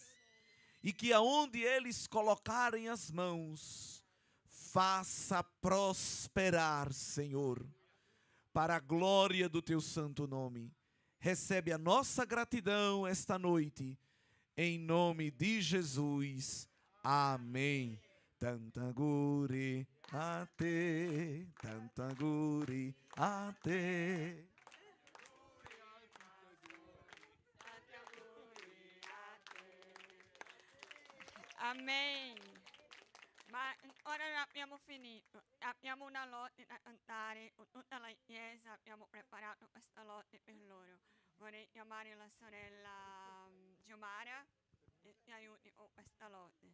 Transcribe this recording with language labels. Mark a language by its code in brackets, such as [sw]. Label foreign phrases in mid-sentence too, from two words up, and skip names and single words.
[pt] E que aonde eles colocarem as mãos, faça prosperar, Senhor, para a glória do teu santo nome. Recebe a nossa gratidão esta noite, em nome de Jesus. Amém. Tantaguri a te, tantaguri a te. [it] Amen. Ma ora abbiamo finito. Abbiamo una lode da cantare con tutta la chiesa. Abbiamo preparato questa lode per loro. Vorrei chiamare la sorella Giomara e ti aiuti con questa lode.